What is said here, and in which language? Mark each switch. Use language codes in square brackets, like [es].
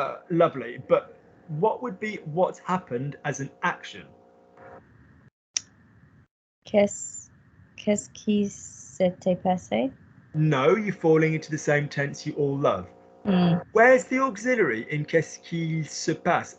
[en] Lovely, but what would be what happened as an action? [fr] Qu'est-ce qui s'était passé? [en] No, you're falling into the same tense you all love. Where's the auxiliary in [fr] qu'est-ce qu'il se passe?